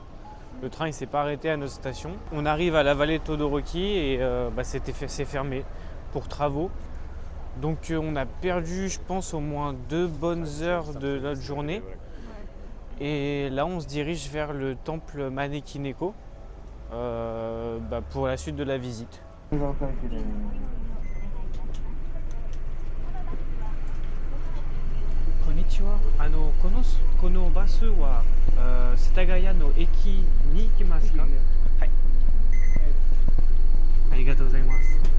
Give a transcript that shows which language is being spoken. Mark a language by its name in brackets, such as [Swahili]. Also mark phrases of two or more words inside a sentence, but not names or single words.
[French] Le train il s'est pas arrêté à notre station. On arrive à la vallée de Todoroki et c'est fermé pour travaux. Donc on a perdu je pense au moins 2 bonnes heures de notre journée. Et là on se dirige vers le temple Manekineko pour la suite de la visite. [Japanese] Konnichiwa. このバスは世田谷の駅に行きますか？はい。ありがとうございます。